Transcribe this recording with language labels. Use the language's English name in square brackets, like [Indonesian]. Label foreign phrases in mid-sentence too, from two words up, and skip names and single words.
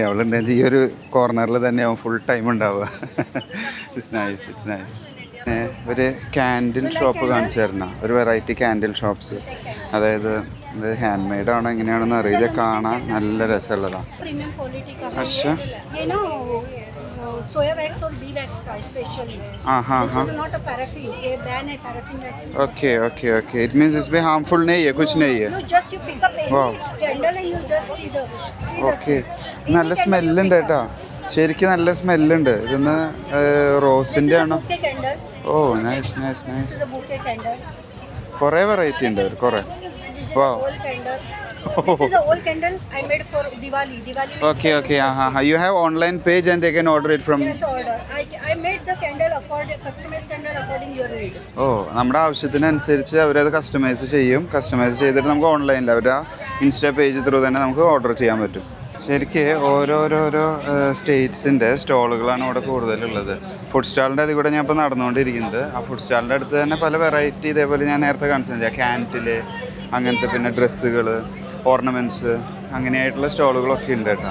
[Malayalam] അവളുണ്ടെങ്കിൽ ഈ ഒരു കോർണറിൽ തന്നെ ആവും ഫുൾ ടൈം ഉണ്ടാവുക. [English] It's nice, it's nice. [Malayalam] ഒരു [English] candle shop [Malayalam] കാണിച്ചു തരണം, ഒരു [English] variety candle shops. [Malayalam] അതായത് ഇത് [English] hand made [Malayalam] ആണോ എങ്ങനെയാണെന്ന് അറിയില്ല, കാണാൻ നല്ല രസമുള്ളതാണ്. [Hindi] പക്ഷേ [English] okay okay okay it means [Hindi] इसमें हार्मफुल नहीं है, कुछ नहीं है. [Malayalam] ഓക്കെ, നല്ല സ്മെല്ലുണ്ട് കേട്ടോ, ശരിക്കും നല്ല സ്മെല്ലുണ്ട്. ഇതൊന്ന് റോസിൻ്റെ ആണോ? ഓ [English] nice nice nice. [Malayalam] കുറേ വെറൈറ്റി ഉണ്ട് അവർ, കുറേ. [English] Okay, okay. You have online page and they can order it from. Yes, order. I made the candle customized candle according your need. [Malayalam] ഓ, നമ്മുടെ ആവശ്യത്തിനനുസരിച്ച് അവരത് കസ്റ്റമൈസ് ചെയ്യും. കസ്റ്റമൈസ് ചെയ്തിട്ട് നമുക്ക് ഓൺലൈനിൽ അവരുടെ [English] Insta page through [Malayalam] തന്നെ നമുക്ക് ഓർഡർ ചെയ്യാൻ പറ്റും. ശരിക്കും ഓരോരോരോ സ്റ്റേറ്റ്സിൻ്റെ സ്റ്റോളുകളാണ് ഇവിടെ കൂടുതലുള്ളത്. [English] food stall ഇന്റെ [Malayalam] അതിൽ കൂടെ ഞാൻ ഇപ്പോൾ നടന്നുകൊണ്ടിരിക്കുന്നത്. ആ [English] food stall ഇന്റെ [Malayalam] അടുത്ത് തന്നെ പല വെറൈറ്റി, ഇതേപോലെ ഞാൻ നേരത്തെ കാണിച്ചത് ക്യാൻറ്റിൽ അങ്ങനത്തെ, പിന്നെ ഡ്രസ്സുകൾ, ഓർണമെൻറ്റ്സ്, അങ്ങനെയായിട്ടുള്ള സ്റ്റോളുകളൊക്കെ ഉണ്ട് കേട്ടോ.